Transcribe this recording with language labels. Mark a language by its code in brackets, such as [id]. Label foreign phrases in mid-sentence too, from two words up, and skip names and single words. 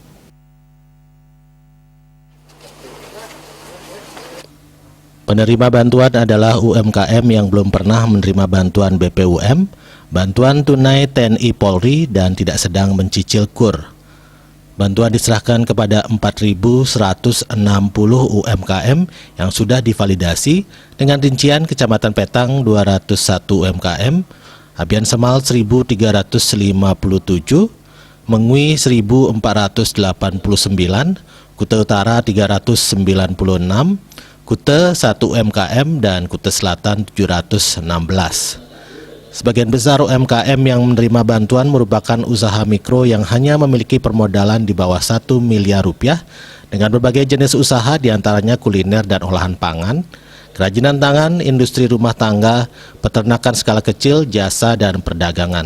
[id] Penerima bantuan adalah UMKM yang belum pernah menerima bantuan BPUM, bantuan tunai TNI Polri, dan tidak sedang mencicil KUR. Bantuan diserahkan kepada 4.160 UMKM yang sudah divalidasi dengan rincian Kecamatan Petang 201 UMKM, Abian Semal 1.357, Mengwi 1.489, Kuta Utara 396, Kuta 1 UMKM, dan Kuta Selatan 716. Sebagian besar UMKM yang menerima bantuan merupakan usaha mikro yang hanya memiliki permodalan di bawah 1 miliar rupiah dengan berbagai jenis usaha diantaranya kuliner dan olahan pangan, kerajinan tangan, industri rumah tangga, peternakan skala kecil, jasa, dan perdagangan.